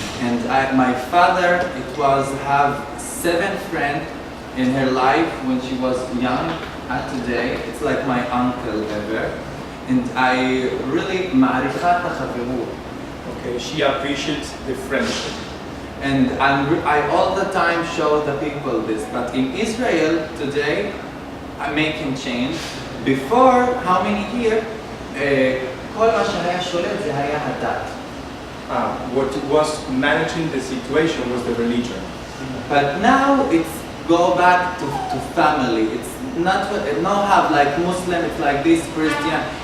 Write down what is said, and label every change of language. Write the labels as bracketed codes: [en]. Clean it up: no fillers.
[en] And my father, it was have 7 friends in her life when she was young, and today it's like my uncle ever. And I really [he] מעריכה את החברות. [en] Okay, she appreciates the friendship. And I all the time show the people this. But in Israel today, I'm making change. Before, how many years? [he] כל מה שהיה שולט זה היה הדת. [en] What was managing the situation was the religion. But now it's go back to family. It's not have like Muslim, it's like this Christian.